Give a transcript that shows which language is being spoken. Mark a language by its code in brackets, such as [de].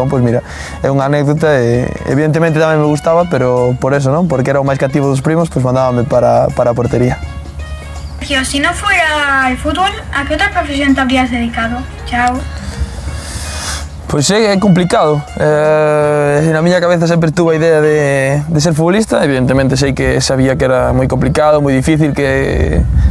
[gl] Entón, pois mira, é unha anécdota e evidentemente tamén me gustaba, pero por eso, non, porque era o máis cativo dos primos, pois mandábame para a portería. [es] Sergio, si no fuera el fútbol, ¿a qué otra profesión te habrías dedicado? [gl] Chao. Pois é complicado, na miña cabeza sempre tuve a idea de ser futbolista, evidentemente sei que sabía que era moi complicado, moi difícil, que